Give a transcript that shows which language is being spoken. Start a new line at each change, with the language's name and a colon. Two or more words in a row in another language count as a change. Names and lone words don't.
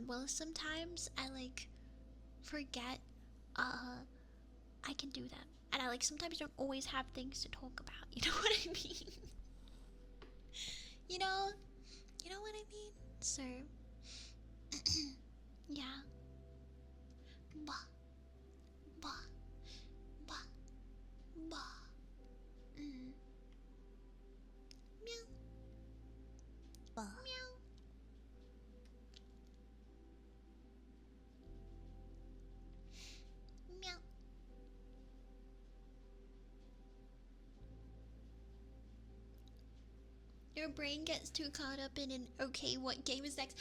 English: Well, sometimes I like forget I can do them, and I like sometimes don't always have things to talk about. You know what I mean? you know what I mean? So yeah. Ba. Ba. Ba. Ba. Meow. Ba. Meow. Meow. Your brain gets too caught up in an okay, what game is next?